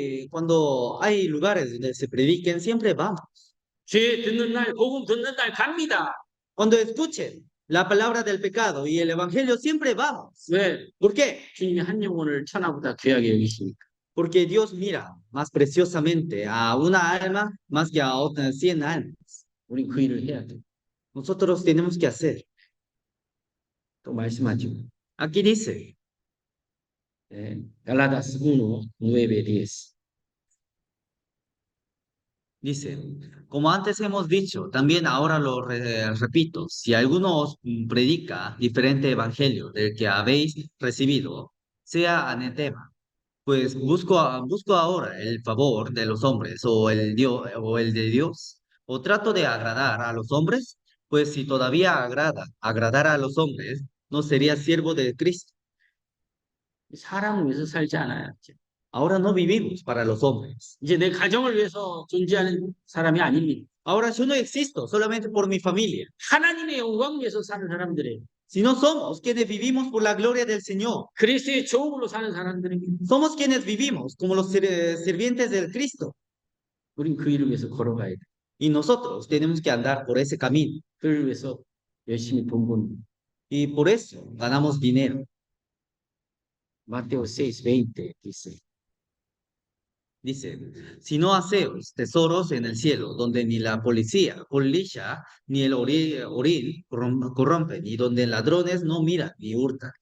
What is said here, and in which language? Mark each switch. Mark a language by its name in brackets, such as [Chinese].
[Spanish] Cuando hay lugares donde se prediquen, siempre vamos. [Korean] 죄 듣는 날, 복음 듣는 날 갑니다. [Spanish] Cuando escuchen la palabra del pecado y el evangelio, siempre vamos. [Korean] 왜? [Spanish] ¿Por qué? [Korean] 주님이 한 영혼을 천하보다 귀하게 여기시니까. [Spanish] Porque Dios mira más preciosamente a una alma más que a otras 100 almas. [Korean] 우리 그 일을 해야 돼. [Spanish] Nosotros tenemos que hacer. [Korean] 또 말씀하죠. [Spanish] Aquí dice, [Korean] 갈라디아서 1:9-10. [Spanish] dice, como antes hemos dicho, también ahora lo repito, si alguno os predica diferente evangelio del que habéis recibido, sea anatema, pues busco ahora el favor de los hombres o el de Dios, o trato de agradar a los hombres, pues si todavía agradara a los hombres, no sería siervo de Cristo. [Korean] 사람을 위해서 살지 않아요. [Spanish] Ahora no vivimos para los hombres. [Korean] 이제 내 가정을 위해서 존재하는 사람이 아닙니다. [Spanish] Ahora yo no existo solamente por mi familia, [Korean] 하나님의 영광 위해서 사는 사람들이에요. [Spanish] sino somos quienes vivimos por la gloria del Señor. [Korean] 그리스도의 종으로 사는 사람들입니다. [Spanish] Somos quienes vivimos como los sirvientes del Cristo. [Korean] 우린 그 일을 위해서 걸어가야 돼. [Spanish] Y nosotros tenemos que andar por ese camino. [Korean] 그를 위해서 열심히 돈 버는. [Spanish] Y por eso ganamos dinero. Mateo 6:20 dice. Dice, si no haceos tesoros en el cielo, donde ni la polilla, ni el orín corrompen, y donde ladrones no miran ni hurtan.